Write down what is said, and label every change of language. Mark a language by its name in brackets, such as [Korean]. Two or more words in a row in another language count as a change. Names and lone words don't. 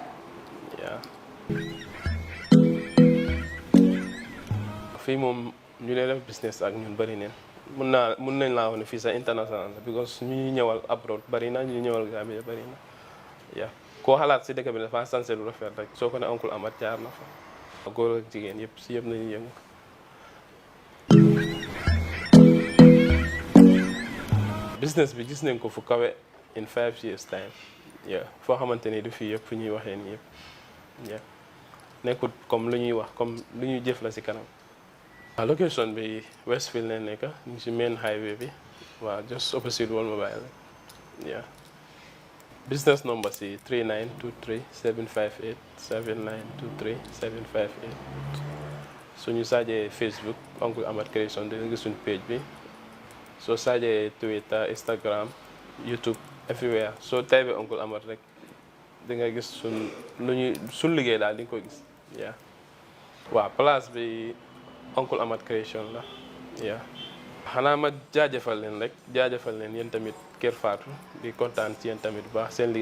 [Wolof] fii moom ñu lay def business ak ñun bari neen mun nañ laa wax ne fii sax international la because ñu ñuy ñëwal abroad bari na ñu ñëwal Gambia bari na koo xalaat si dëkk bi dafa sansé lu rafet rek soo ko ne Uncle Amath jaar na fa góor ak jigéen yëpp si yëpp nañu yëngu. business bi gis nañ ko fu kawe [English] in 5 years time [Wolof] foo xamante ni du fii yëpp fu ñuy waxee nii yëpp nekkul comme lu ñuy wax comme lu ñuy jëf la si kanam. waaw location bi Westfield ne nekk ñu si [English] main highway [Wolof] bi waaw [English] just opposite World Mobile business number [Wolof] si 3923 758 7923 758 suñu saajee Facebook Uncle Amath Creation dina gis suñu page bi. soo saajee Twitter Instagram YouTube everywhere soo taybee Uncle Amath rek di nga gis suñ liggéey daal di nga ko gis waaw place bi Uncle Amath Creation la xanaa ma jaajëfal leen yéen tamit Kër Fatou di kontaan ci yéen tamit bu baax seen